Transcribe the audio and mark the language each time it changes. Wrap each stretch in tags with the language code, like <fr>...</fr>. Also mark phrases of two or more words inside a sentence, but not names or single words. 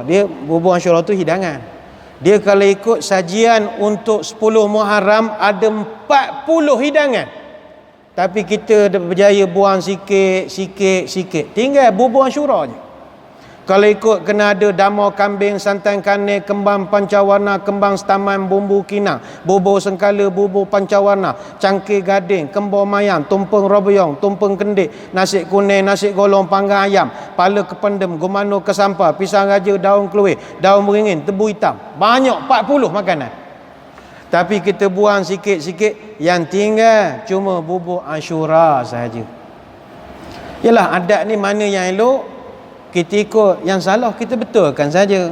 <ms>Dia bubur Ashura tu hidangan. Dia kalau ikut sajian untuk 10 Muharram ada 40 hidangan. Tapi kita berjaya buang sikit. Tinggal bubur Ashura je. Kalau ikut kena ada damar kambing, santan kane, kembang pancawarna, kembang setaman, bumbu kinang, bubur sengkala, bubur pancawarna, cangkir gading, kembang mayang, tumpeng robyong, tumpeng kendik, nasi kuning, nasi golong, panggang ayam, pala kependem, gumano kesampar, pisang raja, daun keluih, daun beringin, tebu hitam. Banyak, 40 makanan. Tapi kita buang sikit-sikit, yang tinggal cuma bubur Ashura sahaja. Yalah, adat ni mana yang elok, kita ikut, yang salah kita betulkan saja.</ms>